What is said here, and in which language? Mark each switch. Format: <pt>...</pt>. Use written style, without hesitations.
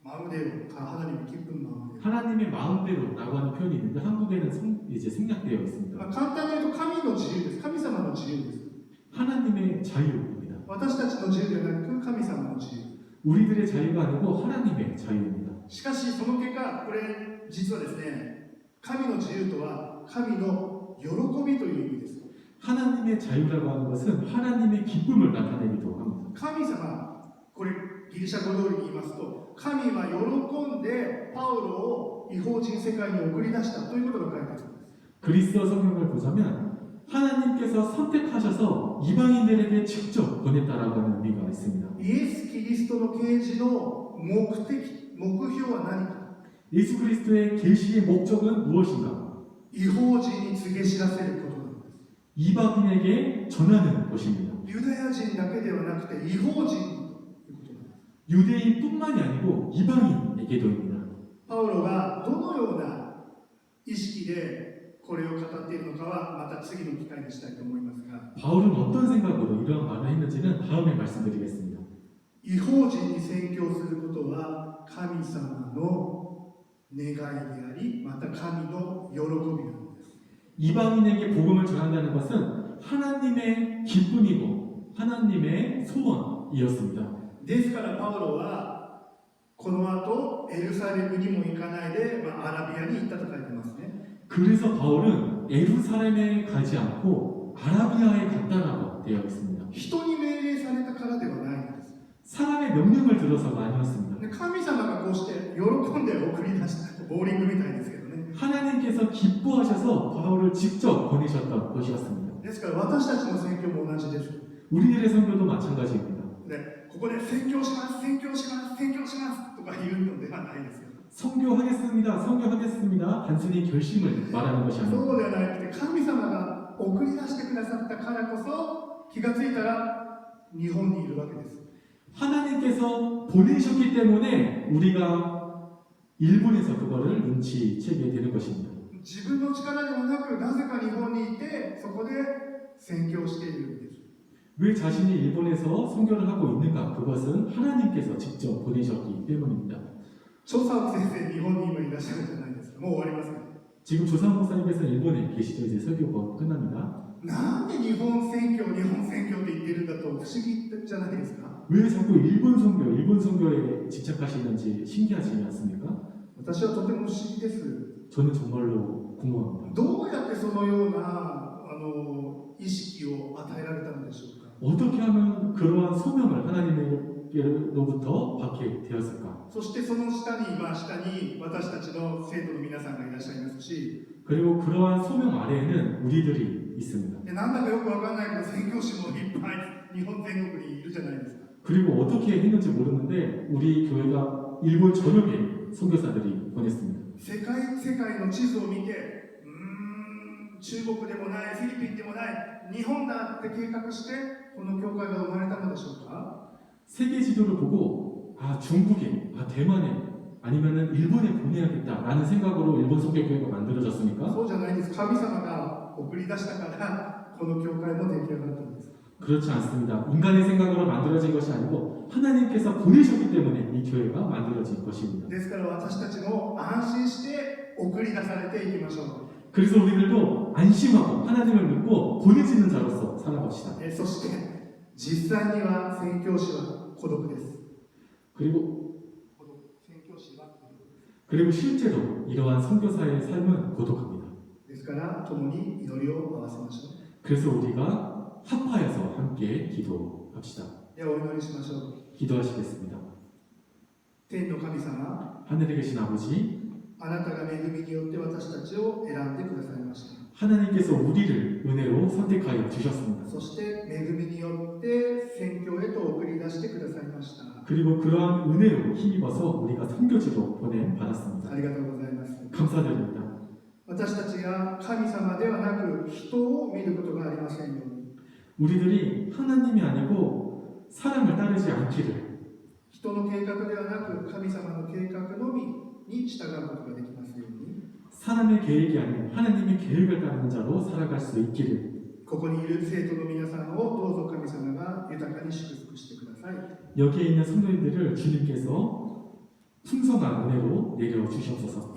<ko>마음대로 하나님의 기쁜 마음대로. 하나님의 마음대로라고 하는 표현이 있는데 한국에는 이제 생략되어 있습니다.</ko> <ja>簡単に言うと神の自由です。神様の自由です。</ja> <ko>하나님의 자유입니다.</ko> <ja>私たちの自由ではなく神様の自由。</ja> <ko>우리들의 자유가 아니고 하나님의 자유입니다.</ko> <ja>しかしその結果、これ実はですね、神の自由とは神の喜びという意味です。</ja> <ko>하나님의 자유라고 하는 것은 하나님의 기쁨을 나타내기도 합니다.</ko> <ja>神様、これギリシャ語通りに言いますと、神は喜んでパウロを異邦人世界に送り出したということが書いてあるんです。</ja> <ko>그리스도 성경을 보자면 하나님께서 선택하셔서 이방인들에게 직접 보냈다라고 하는 의미가 있습니다.</ko> <ja>イエス・キリストの啓示の目標は何か。</ja> <ko>예수 그리스도의 계시의 목적은 무엇인가?</ko> <ja>異邦人に告げ知らせることなんです。</ja> <ko>이방인에게 전하는 것입니다.</ko> <ja>ユダヤ人だけではなくて異邦人ということなんです。</ja> <ko>유대인뿐만이 아니고 이방인에게도입니다.</ko> <ja>パウロがどのような意識でこれを語っているのかはまた次の機会にしたいと思いますが、</ja> <ko>바울은 어떤 생각으로 이러한 말을 했는지는 다음에 말씀드리겠습니다.</ko> <ja>異邦人に宣教することは神様の願いであり、また神の喜びなんです。</ja> <ko>이방인에게 복음을 전한다는 것은 하나님의 기쁨이고 하나님의 소원이었습니다.</ko> <ja>ですからパウロはこの後エルサレムにも行かないで、アラビアに行ったと書いてますね。</ja> <ko>그래서 바울은 예루살렘에 가지 않고 아라비아에 갔다라고 되어 있습니다.</ko> <ja>人に命令されたからではないんです。</ja> <ko>사람의 명령을 들어서가 아니었습니다.</ko> <ja>で神様がこうして喜んで送り出したボーリングみたいですけどね。</ja> <ko>하나님께서 기뻐하셔서 바울을 직접 보내셨던 것이었습니다.</ko> <ja>ですから私たちの宣教も同じです。</ja> <ko>우리들의 선교도 마찬가지입니다.</ko> <ja>でここで宣教します宣教します宣教しますとか言うのではないですよ。</ja> <ko>선교하겠습니다. 선교하겠습니다. 단순히 결심을 말하는 것이</ko> <ja>そ</ja> <ko>아닙니다.</ko> <ja>うではなくて神様が送り出してくださったからこそ気がついたら日本にいるわけです。</ja> <ko>하나님께서 보내셨기 때문에 우리가 일본에서 그거를 눈치채게 되는 것입니다.</ko> <ja>自分の力ではなくなぜか日本にいてそこで宣教しているんです。</ja> <ko>왜 자신이 일본에서 선교를 하고 있는가? 그것은 하나님께서 직접 보내셨기 때문입니다.</ko> <ja>調査先生、日本に今いらっしゃるじゃないですか。もう終わりますか？</ja> <ko>지금 조상 목사님께서 일본에 계시죠. 이제 설교가 끝납니다.</ko> <ja>なんで日本宣教って言ってるんだと不思議じゃないですか？</ja> <ko>왜 자꾸 일본 선교에 집착하시는지 신기하지 않습니까?</ko> <ja>私はとても不思議です。</ja> <ko>저는 정말로 궁금합니다.</ko> <ja>どうやってそのような意識を与えられたのでしょうか？</ja> <ko>어떻게 하면 그러한 소명을 하나님으로부터 받게 되었을까?</ko> <ja>そしてその下に私たちの生徒の皆さんがいらっしゃいますし、</ja> <ko>그리고 그러한 소명 아래에는 우리들이 있습니다.</ko> <ja>でなんだかよくわかんないけど宣教師もいっぱい日本全国にいるじゃないですか。</ja> <ko>그리고 어떻게 했는지 모르는데 우리 교회가 일본 전역에 선교사들이 보냈습니다.</ko> <ja>世界の地図を見て、中国でもない、フィリピンでもない、日本だって計画して、この教会が生まれたのでしょうか？</ja> <ko>세계 지도를 보고 중국에, 대만에, 아니면은 일본에 보내야겠다라는 생각으로 일본 선교교회가 만들어졌습니까?</ko> <ja>そうじゃないです。神様が送り出したから、この教会も出来上がったんです。</ja> <ko>그렇지 않습니다. 인간의 생각으로 만들어진 것이 아니고 하나님께서 보내셨기 때문에 이 교회가 만들어진 것입니다.</ko> <ja>ですから私たちも安心して送り出されていきましょう。</ja> <ko>그래서 우리들도 안심하고 하나님을 믿고 보내지는 자로서 살아갑시다.</ko> <ja>そして実際には宣教師は孤独です。</ja> <ko>그리고</ko> <ja>宣教師は孤独です。</ja> <ko>그리고 실제로 이러한 선교사의 삶은 고독합니다.</ko> <ja>ですから共に祈りを合わせましょう。</ja> <ko>그래서 우리가 합하여서 함께 기도합시다.</ko> <ja>ではお祈りしましょう。</ja> <ko>기도하시겠습니다.</ko> <ja>天の神様、</ja> <ko>하늘에 계신 아버지,</ko> <ja>あなたが恵みによって私たちを選んでくださいました。</ja> <ko>하나님께서 우리를 은혜로 선택하여 주셨습니다.</ko> <ja>そして恵みによって宣教へと送り出してくださいました。</ja> <ko>그리고 그러한 은혜로 힘입어서 우리가 선교지로 보내받았습니다.</ko> <ja>ありがとうございます。</ja> <ko>감사드립니다.</ko> <ja>私たちが神様ではなく人を見ることがありませんように。</ja> <ko>우리들이 하나님이 아니고 사람을 따르지 않기를,</ko> <ja>人の計画ではなく神様の計画のみに従うことができますように。</ja> <ko>사람의 계획이 아닌 하나님의 계획을 따르는 자로 살아갈 수 있기를,</ko> <ja>ここにいる生徒の皆さんをどうぞ神様が豊かに祝福してください。</ja> <ko>여기에 있는 성도님들을 주님께서 풍성한 은혜로 내려주시옵소서.</ko>